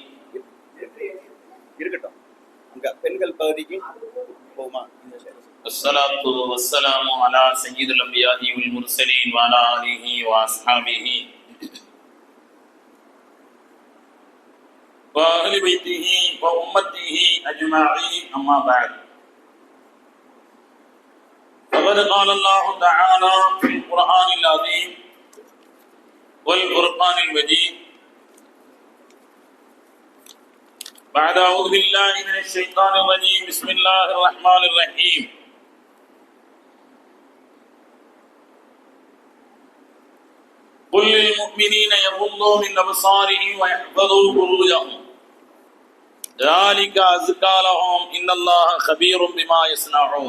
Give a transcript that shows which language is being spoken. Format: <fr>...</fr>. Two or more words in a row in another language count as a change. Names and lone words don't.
<ta>இருக்கட்டும், அங்க பெண்கள் பகுதிக்கு போமா.</ta> <ar>الصلاة والسلام على سيد الأنبياء والمرسلين وعلى آله وأصحابه وأهل بيته وأمته أجمعين. أما بعد. فقد قال الله تعالى في القرآن العظيم والفرقان المجيد بعد أعوذ بالله من الشيطان الرجيم بسم الله الرحمن الرحيم قل للمؤمنين يغضوا من أبصارهم ويحفظوا فروجهم ذلك أزكى لهم إن الله خبير بما يصنعون.</ar>